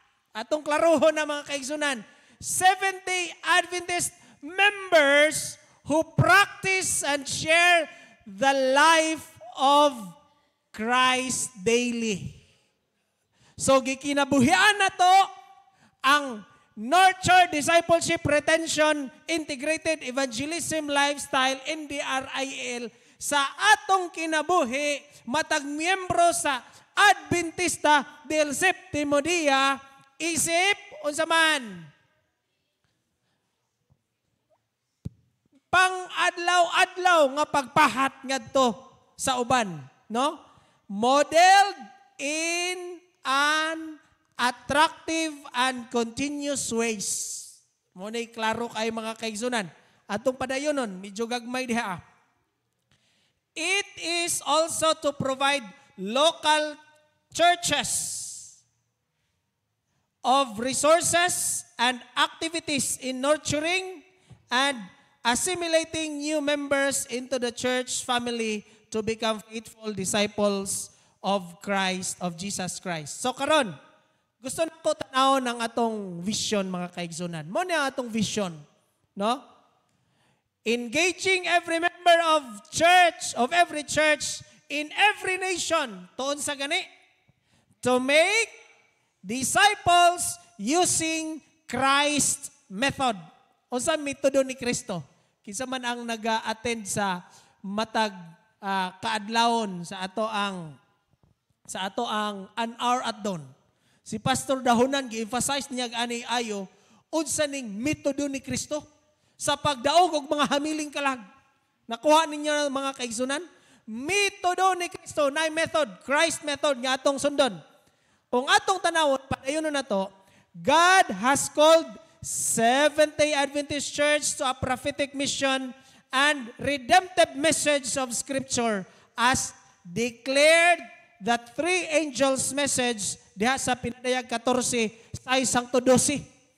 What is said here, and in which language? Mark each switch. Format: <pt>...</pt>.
<ceb>Atong klarohon na mga kaigsunan.</ceb> <en>Seventh-day Adventist members who practice and share the life of Christ daily.</en> <ceb>So, gikinabuhian na to ang</ceb> <en>nurture discipleship, retention, integrated evangelism lifestyle,</en> <ceb>NDRIL, sa atong kinabuhi, matag miyembro sa Adventista del Séptimo Día, isip, unsa man, pang-adlaw-adlaw nga pagpahat ngadto sa uban, no?</ceb> <en>Modeled in an attractive and continuous ways.</en> <ceb>Muna'y klaro kay mga kaigsunan. Atong padayonon, medyo gagmay diha.</ceb> <en>It is also to provide local churches of resources and activities in nurturing and assimilating new members into the church family to become faithful disciples of Christ, of Jesus Christ.</en> <ceb>So karon, gusto na ko tanaw ng atong vision, mga kaigsunan. Mo na atong vision, no?</ceb> <en>Engaging every member of every church in every nation,</en> <ceb>tuon sa gani,</ceb> <en>to make disciples using Christ method.</en> <ceb>Unsa metodo ni Kristo? Kinsa man ang naga-attend sa matag kaadlawon sa ato ang</ceb> <en>an hour at dawn.</en> <ceb>Si Pastor Dahonan gi-emphasize niya ani ayo unsa ning metodo ni Kristo sa pagdaog og mga hamiling kalag. Nakuha ninyo mga kaigsunan? Metodo ni Kristo, na method,</ceb> <en>Christ method</en> <ceb>nga atong sundon. Kung atong tanawon, padayon na to,</ceb> <en>God has called Seventh-day Adventist Church to a prophetic mission and redemptive message of Scripture as declared that three angels message</en> <ceb>diha sa Pinadayag 14, 6-12.</ceb>